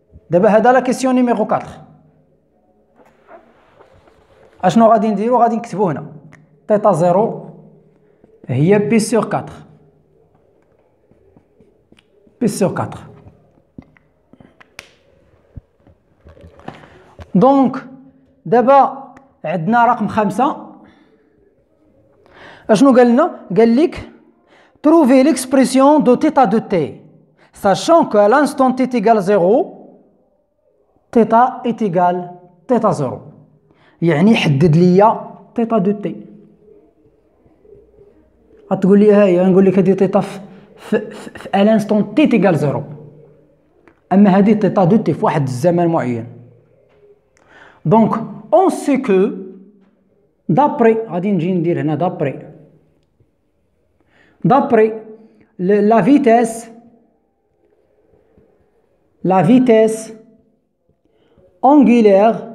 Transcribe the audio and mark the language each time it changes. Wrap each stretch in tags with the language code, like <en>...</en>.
<ar>دابا هذا لا كيسيون نيميرو 4 اشنو غادي نديرو؟ غادي نكتبو هنا تيتا زيرو هي بي سيغ 4 بي سيغ 4. دونك دابا عندنا رقم 5 اشنو قال لنا؟ قال لك</ar> <fr>trouver l'expression de θ de t sachant qu'à l'instant t égale 0 θ est égal θ 0.</fr> <ar>يعني حدد لي θ de t. غتقول لي ها هي، نقول لك هذه θ في</ar> <fr>à l'instant t égale 0،</fr> <ar>اما هذه θ de t في واحد الزمن معين.</ar> <fr>دونك on sait que d'après</fr> <ar>غادي نجي ندير هنا</ar> <fr>d'après la vitesse angulaire</fr>